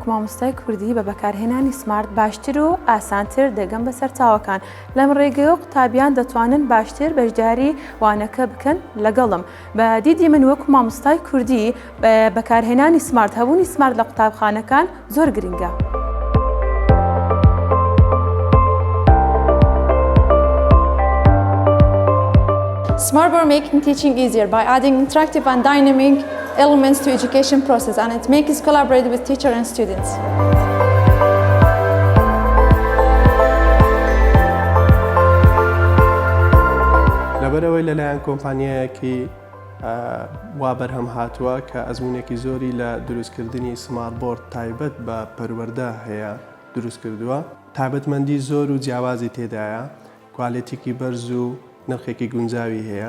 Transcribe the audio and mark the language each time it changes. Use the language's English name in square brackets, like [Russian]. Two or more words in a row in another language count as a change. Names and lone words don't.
[Central Kurdish] مامۆستای کوردی بە بەکارهێنانی سمارت باشتر و ئاسانتر دەگەن بە سەرچاوەکان. لەم ڕێگەیە قوتابیان دەتوانن باشتر بەشداری وانەکە بکەن لەگەڵم. بە دیدی من وەکو مامۆستای کوردی بەکارهێنانی سمارت هەبوونی سمارت لە قوتابخانەکان زۆر گرنگە. [English] Smartboard making teaching easier by adding interactive and dynamic elements to education process, and it makes collaborate with teacher and students. [Central Kurdish] لەبەرەوەی لەلایەن کۆمپانیایەکی وا بەرهەم هاتووە کە ئەزموونێکی زۆری لە دروستکردنی سمارتبۆرد تایبەت بە پەروەردە هەیە دروست کردووە، تایبەتمەندی زۆر و جیاوازی تێدایە، کوالێتیکی بەرز و نرخێکی گونجاوی هەیە.